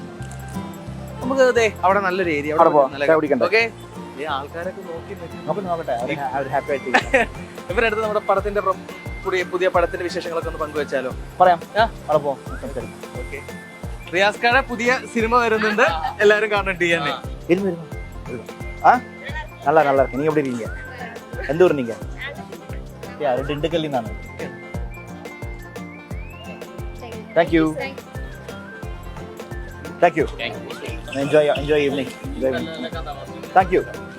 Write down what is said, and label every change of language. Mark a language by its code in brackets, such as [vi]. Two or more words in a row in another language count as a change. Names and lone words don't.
[ml] നമുക്ക് അവിടെ നല്ലൊരു ഏരിയ ഓക്കെ. ആൾക്കാരൊക്കെ ഇവരടുത്ത് നമ്മുടെ പടത്തിന്റെ പുതിയ പടത്തിന്റെ വിശേഷങ്ങളൊക്കെ ഒന്ന് പങ്കുവെച്ചാലോ? പറയാം. ഓക്കെ. റിയാസ് ഖാന്റെ പുതിയ സിനിമ വരുന്നുണ്ട്, എല്ലാരും കാണണം. [ta] நல்லா இருக்கு. நீங்க எப்படி இருக்கீங்க? எந்த ஊர் நீங்க? யாரு? திண்டுக்கல்ல நானு. [en] Thank you. Enjoy evening. Thank you.